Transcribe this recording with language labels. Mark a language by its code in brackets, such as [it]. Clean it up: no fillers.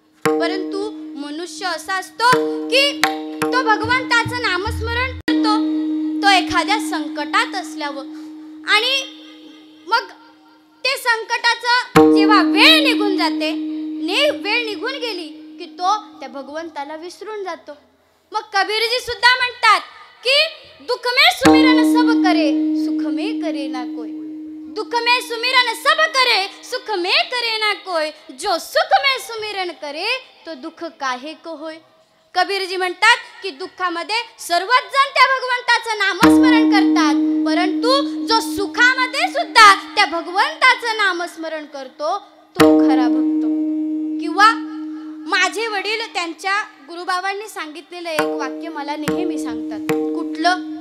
[mr] परंतु मनुष्य असा असतो की तो भगवंताचं नामस्मरण करतो, तो एखाद्या संकटात असल्यावर, आणि मग ते संकटाचं जेव्हा वेळ निघून जाते, वेळ निघून गेली की तो त्या भगवंताला विसरून जातो. मग कबीरजी सुद्धा म्हणतात की [hi] दुख में सुमिरन सब करे, सुख में करे ना कोई. दुख में सुमिरन सब करे, सुख में करे ना कोई. जो सुख में सुमिरन करे तो दुःख काहे को होय. [mr] कबीरजी म्हणतात की दुःखामध्ये सर्वच जण त्या भगवंताचं नामस्मरण करतात, परंतु जो सुखामध्ये सुद्धा त्या भगवंताचं नामस्मरण करतो तो खरा भक्त. किंवा माझे वडील त्यांच्या गुरुबाबांनी सांगितलेलं एक वाक्य मला नेहमी सांगतात. कुठलं?